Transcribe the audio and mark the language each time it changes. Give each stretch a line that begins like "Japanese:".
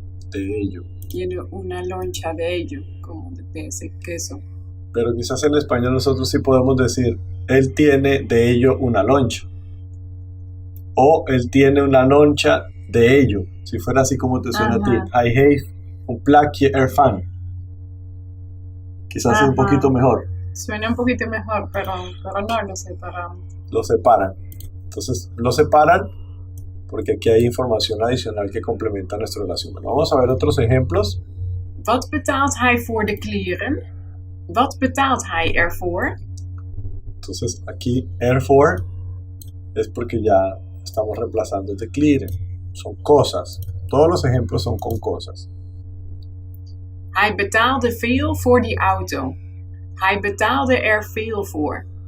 Spanish: De ello. Tiene una loncha de ello, como de ese queso. Pero quizás en español nosotros sí podemos decir, él tiene de ello una loncha. O él tiene una loncha de ello. Si fuera así como te suena a ti.
Dutch: Hij heeft een plakje ervan.
Spanish: Quizás es un poquito mejor. Suena un poquito mejor, pero no lo separan. Lo separan. Entonces lo separan porque aquí hay información adicional que complementa nuestra oración. Bueno, vamos a ver otros ejemplos.
Dutch: Wat betaalt hij voor de kleren? Wat betaalt hij ervoor?
Spanish: Entonces aquí erfor es porque ya estamos reemplazando de kleren. Son cosas. Todos los ejemplos son con cosas.
Dutch: Hij betaalde veel voor die auto. Hij betaalde er veel voor.